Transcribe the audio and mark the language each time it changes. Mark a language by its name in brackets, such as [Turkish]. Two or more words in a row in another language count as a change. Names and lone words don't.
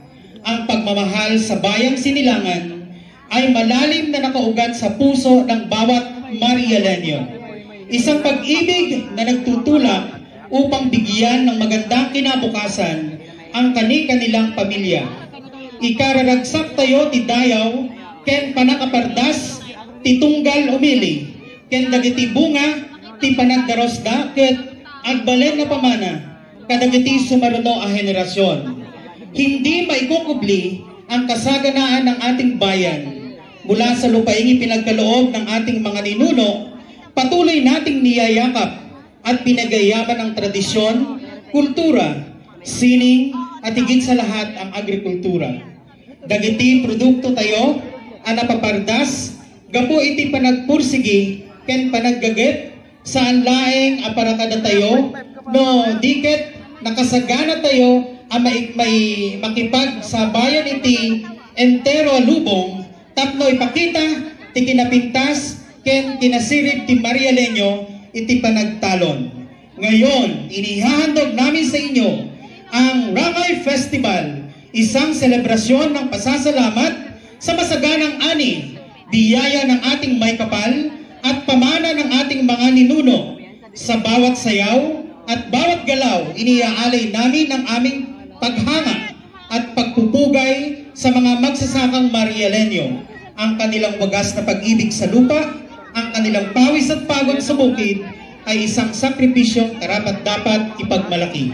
[Filipino] Ang pagmamahal sa bayang sinilangan ay malalim na nakaugat sa puso ng bawat Marialenyo. Isang pag-ibig na nagtutulak upang bigyan ng magandang kinabukasan ang kani-kanilang pamilya. [Iloko] Ikararagsak tayo ti dayaw, ken panakapardas, ti tunggal umili, ken dagiti bunga, ti panagdarosda, ket agbalen na pamana, kadagiti sumaruno a henerasyon. [Filipino] Hindi maikukubli ang kasaganaan ng ating bayan. Mula sa lupaing ipinagkaloob ng ating mga ninuno, patuloy nating niyayakap at pinagayaman ang tradisyon, kultura, sining, at higit sa lahat ang agrikultura. [Iloko] Dagiti produkto tayo, anapapardas, gapo iti panagpursigi, ken panaggaget, saan laeng aparakada tayo, no diket nakasagana tayo, may makipag sa bayan iti entero lubong, tapno ipakita ti kinapintas ken kinasirip ti Marialenyo iti panagtalon. [Filipino] Ngayon, inihahandog namin sa inyo ang Rangay Festival, isang selebrasyon ng pasasalamat sa masaganang ani, biyaya ng ating may kapal at pamana ng ating mga ninuno. Sa bawat sayaw at bawat galaw, iniaalay namin ang aming paghanga at pagpupugay sa mga magsasakang Marialenyo, ang kanilang wagas na pag-ibig sa lupa, ang kanilang pawis at pagod sa bukid ay isang sakripisyong karapat-dapat ipagmalaki.